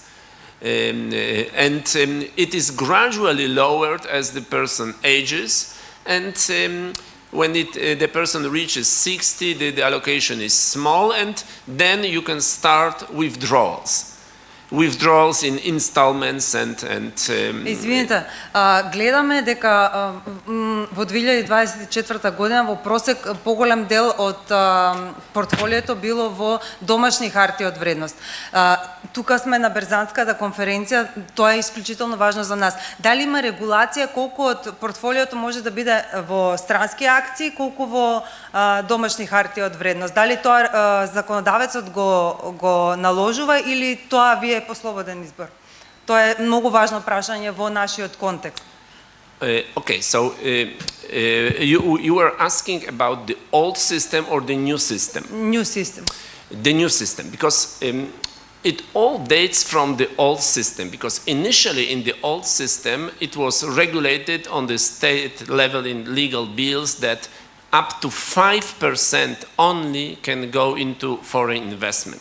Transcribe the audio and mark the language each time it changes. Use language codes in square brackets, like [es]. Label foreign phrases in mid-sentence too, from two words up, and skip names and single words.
[en] And it is gradually lowered as the person ages, and when the person reaches 60, the allocation is small, and then you can start withdrawals in installments and [mk] Извините, гледаме дека во 2024 година во просек поголем дел од портфолиото било во домашни харти од вредност. Тука сме на Берзанската конференција, тоа е исклучително важно за нас. Дали има регулација колку од портфолиото може да биде во странски акции, колку во домашни харти од вредност? Дали тоа законодавецот го наложува или тоа ви е послободен избор? Тоа е многу важно прашање во нашиот контекст. [en] Okay, so you were asking about the old system or the new system? New system. The new system, because it all dates from the old system, because initially in the old system it was regulated on the state level in legal bills that up to 5% only can go into foreign investment.